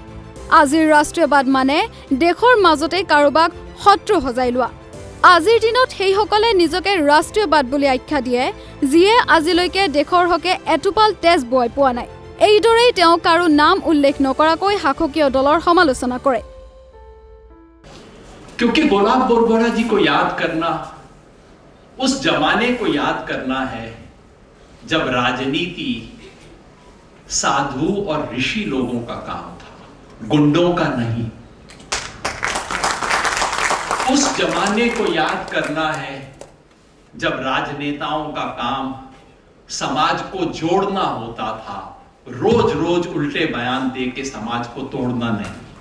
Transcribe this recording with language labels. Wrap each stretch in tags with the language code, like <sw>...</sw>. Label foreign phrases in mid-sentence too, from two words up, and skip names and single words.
<as>আজিৰ ৰাষ্ট্ৰীয়বাদ মানে দেশৰ মাজতে কাৰোবাক শত্ৰু সজাই লোৱা। আজিৰ দিনত সেইসকলে নিজকে ৰাষ্ট্ৰীয়বাদ বুলি আখ্যা দিয়ে, যিয়ে আজিলৈকে দেশৰ হকে এটোপাল তেজ বোৱাই পোৱা নাই। এইদৰেই তেওঁ কাৰো নাম উল্লেখ নকৰাকৈ শাসকীয় দলৰ সমালোচনা কৰে।</as> <hi>क्योंकि बरबरा जी को याद करना उस जमाने को याद करना है जब राजनीति साधु और ऋषि लोगों का काम था, गुंडों का नहीं। उस जमाने को याद करना है जब राजनेताओं का काम समाज को जोड़ना होता था, रोज रोज उल्टे बयान दे के समाज को तोड़ना नहीं।</hi>